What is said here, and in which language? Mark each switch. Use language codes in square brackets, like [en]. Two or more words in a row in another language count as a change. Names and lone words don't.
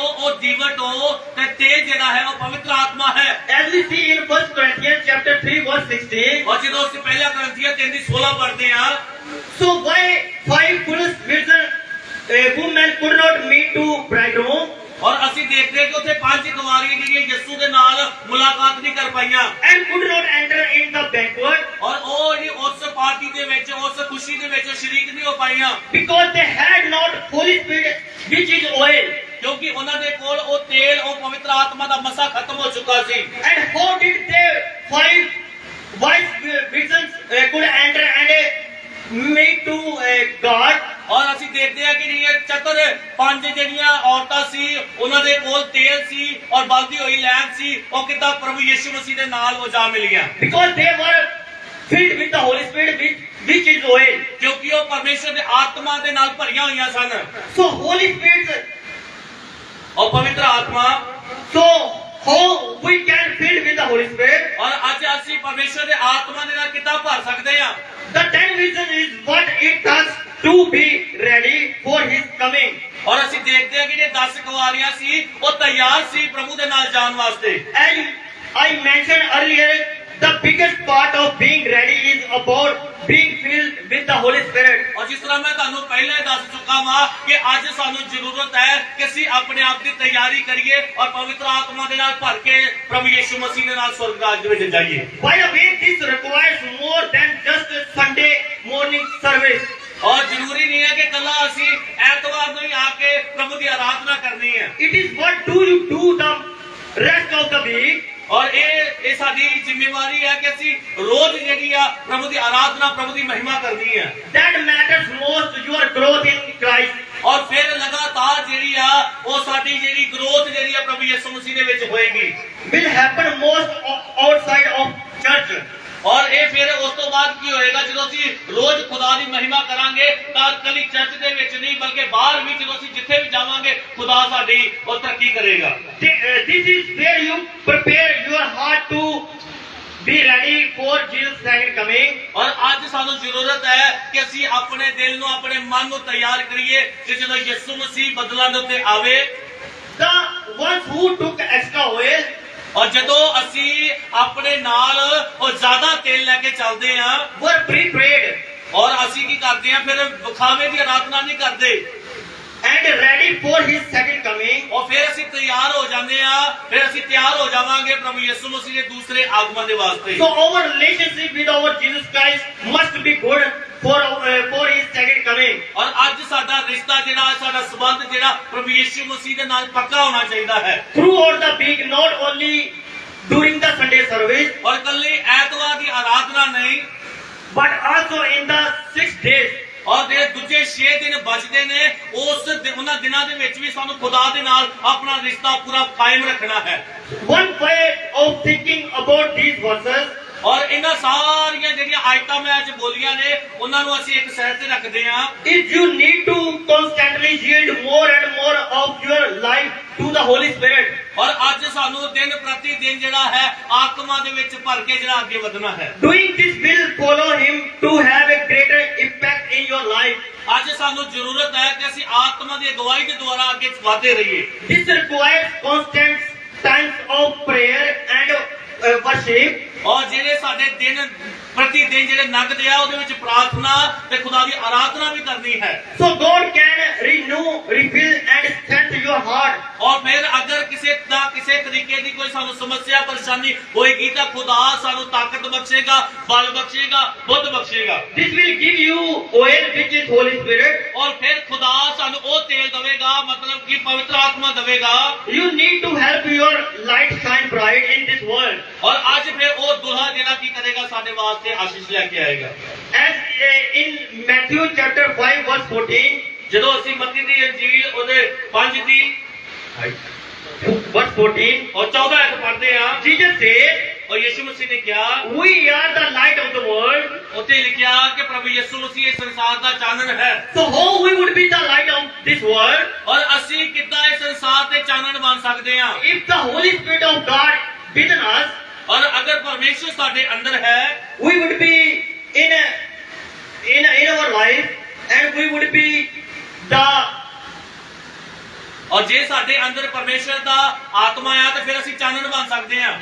[pa] ਉਹ ਦੀਵਟ ਹੋ ਤੇ ਤੇਜ ਜਿਹੜਾ ਹੈ ਉਹ ਪਵਿੱਤਰ ਆਤਮਾ ਹੈ। [en] As we see in 1 Corinthians chapter 3 verse 16, [pa] ਔਰ ਜਦੋਂ ਅਸੀਂ ਪਹਿਲਾ ਕਰੰਥੀਆਂ 3 ਦੀ 16 ਪੜ੍ਹਦੇ ਆ [en] so why five foolish virgin women could not meet to bridegroom, [pa] ਔਰ ਅਸੀਂ ਦੇਖਦੇ ਕਿ ਉੱਥੇ 5 ਕੁਵਾਰੀਆਂ ਜਿਹੜੀਆਂ ਯਿਸੂ ਦੇ ਨਾਲ ਮੁਲਾਕਾਤ ਨਹੀਂ ਕਰ ਪਾਈਆਂ [en] and could not enter in the banquet [pa] ਔਰ ਉਹ ਜਿਹੜੀ ਉਸ ਪਾਰਟੀ ਦੇ ਵਿੱਚ ਉਸ ਖੁਸ਼ੀ ਦੇ ਵਿੱਚ ਸ਼ਰੀਕ ਨਹੀਂ ਹੋ ਪਾਈਆਂ [en] because they had not Holy Spirit which is oil. [pa] ਕਿਉਂਕਿ ਉਹਨਾਂ ਦੇ ਕੋਲ ਉਹ ਤੇਲ ਉਹ ਪਵਿੱਤਰ ਆਤਮਾ ਦਾ ਮਸਾ ਖਤਮ ਹੋ ਚੁੱਕਾ ਸੀ। [en] And how did they five wise virgins could enter and meet to God? [pa] ਔਰ ਅਸੀਂ ਦੇਖਦੇ ਹਾਂ ਕਿ ਜਿਹੜੀਆਂ ਚਤੁਰ 5 ਜਿਹੜੀਆਂ ਔਰਤਾਂ ਸੀ ਉਹਨਾਂ ਦੇ ਕੋਲ ਤੇਲ ਸੀ ਔਰ ਬਲਦੀ ਹੋਈ ਲੈਂਪ ਸੀ ਉਹ ਕਿੱਦਾਂ ਪ੍ਰਭੂ ਯਿਸੂ ਮਸੀਹ ਦੇ ਨਾਲ ਉਹ ਜਾ ਮਿਲੀਆਂ [en] Because they were filled with the Holy Spirit which is oil. [pa] ਕਿਉਂਕਿ ਉਹ ਪਰਮੇਸ਼ਰ ਦੇ ਆਤਮਾ ਦੇ ਨਾਲ ਭਰੀਆਂ ਹੋਈਆਂ ਸਨ। [en] So Holy Spirit, [pa] ਉਹ ਪਵਿੱਤਰ ਆਤਮਾ [en] so how we can fill with the Holy Spirit? [pa] ਔਰ ਅੱਜ ਅਸੀਂ ਪਰਮੇਸ਼ਰ ਦੇ ਆਤਮਾ ਦੇ ਨਾਲ ਕਿੱਦਾਂ ਭਰ ਸਕਦੇ ਹਾਂ? [en] The 10 reasons is what it takes to be ready for His coming. [pa] ਔਰ ਅਸੀਂ ਦੇਖਦੇ ਹਾਂ ਕਿ ਜਿਹੜੇ 10 ਕੁਵਾਰੀਆਂ ਸੀ ਉਹ ਤਿਆਰ ਸੀ ਪ੍ਰਭੂ ਦੇ ਨਾਲ ਜਾਣ ਵਾਸਤੇ। [en] As I mentioned earlier, the biggest part of being ready is about being filled with the Holy Spirit. [pa] ਔਰ ਜਿਸ ਤਰ੍ਹਾਂ ਮੈਂ ਤੁਹਾਨੂੰ ਪਹਿਲਾਂ ਹੀ ਦੱਸ ਚੁੱਕਾ ਹਾਂ ਕਿ ਅੱਜ ਸਾਨੂੰ ਜ਼ਰੂਰਤ ਹੈ ਕਿ ਅਸੀਂ ਆਪਣੇ ਆਪ ਦੀ ਤਿਆਰੀ ਕਰੀਏ ਔਰ ਪਵਿੱਤਰ ਆਤਮਾ ਦੇ ਨਾਲ ਭਰ ਕੇ ਪ੍ਰਭੂ ਯਿਸੂ ਮਸੀਹ ਦੇ ਨਾਲ ਸਵਰਗ ਰਾਜ ਦੇ ਵਿੱਚ ਜਾਈਏ। [en] By the way, this requires more than just a Sunday morning service. [pa] ਔਰ ਜ਼ਰੂਰੀ ਨਹੀਂ ਹੈ ਕਿ ਕੱਲਾ ਅਸੀਂ ਐਤਵਾਰ ਨੂੰ ਹੀ ਆ ਕੇ ਪ੍ਰਭੂ ਦੀ ਆਰਾਧਨਾ ਕਰਨੀ ਹੈ। [en] It is what do you do the rest of the week. [pa] ਔਰ ਇਹ ਸਾਡੀ ਜ਼ਿੰਮੇਵਾਰੀ ਹੈ ਕਿ ਅਸੀਂ ਰੋਜ਼ ਜਿਹੜੀ ਆ ਪ੍ਰਭੂ ਦੀ ਆਰਾਧਨਾ ਪ੍ਰਭੂ ਦੀ ਮਹਿਮਾ ਕਰਨੀ ਹੈ। [en] That matters most your growth in Christ. [pa] ਔਰ ਫਿਰ ਲਗਾਤਾਰ ਜਿਹੜੀ ਆ ਉਹ ਸਾਡੀ ਜਿਹੜੀ ਗਰੋਥ ਜਿਹੜੀ ਆ ਪ੍ਰਭੂ ਯਿਸੂ ਮਸੀਹ ਦੇ ਵਿੱਚ ਹੋਏਗੀ। [en] Will happen most outside of church. [pa] ਔਰ ਇਹ ਫਿਰ ਉਸ ਤੋਂ ਬਾਅਦ ਕੀ ਹੋਏਗਾ ਜਦੋਂ ਅਸੀਂ ਰੋਜ਼ ਖੁਦਾ ਦੀ ਮਹਿਮਾ ਕਰਾਂਗੇ ਤਾਂ ਕੱਲੀ ਚਰਚ ਦੇ ਵਿੱਚ ਨਹੀਂ ਬਲਕਿ ਬਾਹਰ ਵੀ ਜਦੋਂ ਅਸੀਂ ਜਿੱਥੇ ਵੀ ਜਾਵਾਂਗੇ ਖੁਦਾ ਸਾਡੀ ਉਹ ਤਰੱਕੀ ਕਰੇਗਾ। [en] This is where you prepare your heart to be ready for Jesus' second coming. [pa] ਔਰ ਅੱਜ ਸਾਨੂੰ ਜ਼ਰੂਰਤ ਹੈ ਕਿ ਅਸੀਂ ਆਪਣੇ ਦਿਲ ਨੂੰ ਆਪਣੇ ਮਨ ਨੂੰ ਤਿਆਰ ਕਰੀਏ ਕਿ ਜਦੋਂ ਯਿਸੂ ਮਸੀਹ ਬਦਲਾਂ ਦੇ ਉੱਤੇ ਆਵੇ [en] The ones who took extra oil, [pa] ਔਰ ਜਦੋਂ ਅਸੀਂ ਆਪਣੇ ਨਾਲ ਉਹ ਜ਼ਿਆਦਾ ਤੇਲ ਲੈ ਕੇ ਚੱਲਦੇ ਹਾਂ [en] were prepared [pa] ਔਰ ਅਸੀਂ ਕੀ ਕਰਦੇ ਹਾਂ ਫਿਰ ਵਿਖਾਵੇ ਦੀ ਆਰਾਧਨਾ ਨਹੀਂ ਕਰਦੇ [en] and ready for His second coming. [pa] ਔਰ ਫਿਰ ਅਸੀਂ ਤਿਆਰ ਹੋ ਜਾਂਦੇ ਹਾਂ ਫਿਰ ਅਸੀਂ ਤਿਆਰ ਹੋ ਜਾਵਾਂਗੇ ਪ੍ਰਭੂ ਯਿਸੂ ਮਸੀਹ ਦੇ ਦੂਸਰੇ ਆਗਮਨ ਦੇ ਵਾਸਤੇ। [en] So our relationship with our Jesus Christ must be good for His second coming. [pa] ਔਰ ਅੱਜ ਸਾਡਾ ਰਿਸ਼ਤਾ ਜਿਹੜਾ ਸਾਡਾ ਸੰਬੰਧ ਜਿਹੜਾ ਪ੍ਰਭੂ ਯਿਸੂ ਮਸੀਹ ਦੇ ਨਾਲ ਪੱਕਾ ਹੋਣਾ ਚਾਹੀਦਾ ਹੈ। [en] Throughout the week, not only during the Sunday service, [pa] ਔਰ ਕੱਲੀ ਐਤਵਾਰ ਦੀ ਆਰਾਧਨਾ ਨਹੀਂ [en] but also in the 6 days. [pa] ਔਰ ਜਿਹੜੇ ਦੂਜੇ 6 ਦਿਨ ਬਚਦੇ ਨੇ ਉਹਨਾਂ ਦਿਨਾਂ ਦੇ ਵਿੱਚ ਵੀ ਸਾਨੂੰ ਖੁਦਾ ਦੇ ਨਾਲ ਆਪਣਾ ਰਿਸ਼ਤਾ ਪੂਰਾ ਕਾਇਮ ਰੱਖਣਾ ਹੈ। [en] One way of thinking about these verses, [pa] ਔਰ ਇਹਨਾਂ ਸਾਰੀਆਂ ਜਿਹੜੀਆਂ ਆਇਤਾਂ ਮੈਂ ਅੱਜ ਬੋਲੀਆਂ ਨੇ ਉਹਨਾਂ ਨੂੰ ਅਸੀਂ ਇੱਕ ਸਾਈਡ ਤੇ ਰੱਖਦੇ ਹਾਂ। [en] is you need to constantly yield more and more of your life to the Holy Spirit. [pa] ਔਰ ਅੱਜ ਸਾਨੂੰ ਦਿਨ ਪ੍ਰਤੀ ਦਿਨ ਜਿਹੜਾ ਹੈ ਆਤਮਾ ਦੇ ਵਿੱਚ ਭਰ ਕੇ ਜਿਹੜਾ ਅੱਗੇ ਵਧਣਾ ਹੈ। [en] Doing this will follow Him to have a greater impact in your life. [pa] ਅੱਜ ਸਾਨੂੰ ਜ਼ਰੂਰਤ ਹੈ ਕਿ ਅਸੀਂ ਆਤਮਾ ਦੀ ਅਗਵਾਈ ਦੇ ਦੁਆਰਾ ਅੱਗੇ ਵਧਦੇ ਰਹੀਏ। [en] This requires constant times of prayer and worship. [pa] ਔਰ ਜਿਹੜੇ ਸਾਡੇ ਦਿਨ ਪ੍ਰਤੀ ਦਿਨ ਜਿਹੜੇ ਲੰਘਦੇ ਆ ਉਹਦੇ ਵਿੱਚ ਪ੍ਰਾਰਥਨਾ ਤੇ ਖੁਦਾ ਦੀ ਆਰਾਧਨਾ ਵੀ ਕਰਨੀ ਹੈ। [en] So God can renew, refill and strengthen your heart. [pa] ਔਰ ਫਿਰ ਅਗਰ ਕਿਸੇ ਤਰੀਕੇ ਦੀ ਕੋਈ ਸਾਨੂੰ ਸਮੱਸਿਆ ਪਰੇਸ਼ਾਨੀ ਹੋਏਗੀ ਤਾਂ ਖੁਦਾ ਸਾਨੂੰ ਤਾਕਤ ਬਖਸ਼ੇਗਾ ਬਲ ਬਖਸ਼ੇਗਾ ਬੁੱਧ ਬਖਸ਼ੇਗਾ। [en] This will give you oil which is Holy Spirit. [pa] ਔਰ ਫਿਰ ਖੁਦਾ ਸਾਨੂੰ ਉਹ ਤੇਲ ਦੇਵੇਗਾ ਮਤਲਬ ਕਿ ਪਵਿੱਤਰ ਆਤਮਾ ਦੇਵੇਗਾ। [en] You need to help your light shine bright in this world. [pa] ਔਰ ਅੱਜ ਫਿਰ ਉਹ ਦੁਲਹਾ ਜਿਹੜਾ ਕੀ ਕਰੇਗਾ ਸਾਡੇ ਵਾਸਤੇ ਆਸ਼ੀਸ਼ ਲੈ ਕੇ ਆਏਗਾ। [en] As in Matthew chapter 5 verse 14, [pa] ਜਦੋਂ ਅਸੀਂ ਮੱਤੀ ਦੀ ਅੰਜੀਲ ਉਹਦੇ 5 ਦੀ [en] verse 14, [pa] ਔਰ 14 ਐਤ ਪੜ੍ਹਦੇ ਆ [en] Jesus said, [pa] ਔਰ ਯਿਸੂ ਮਸੀਹ ਨੇ ਕਿਹਾ, [en] we are the light of the world. [pa] ਉੱਥੇ ਲਿਖਿਆ ਕਿ ਪ੍ਰਭੂ ਯਿਸੂ ਮਸੀਹ ਇਸ ਸੰਸਾਰ ਦਾ ਚਾਨਣ ਹੈ। [en] So how we would be the light of this world? [pa] ਔਰ ਅਸੀਂ ਕਿੱਦਾਂ ਇਸ ਸੰਸਾਰ ਦੇ ਚਾਨਣ ਬਣ ਸਕਦੇ ਹਾਂ? [en] If the Holy Spirit of God within us, [pa] ਔਰ ਅਗਰ ਪਰਮੇਸ਼ਰ ਸਾਡੇ ਅੰਦਰ ਹੈ, [en] we would be in our life, and we would be the [pa] ਔਰ ਜੇ ਸਾਡੇ ਅੰਦਰ ਪਰਮੇਸ਼ਰ ਦਾ ਆਤਮਾ ਆ ਤਾਂ ਫਿਰ ਅਸੀਂ ਚਾਨਣ ਬਣ ਸਕਦੇ ਹਾਂ।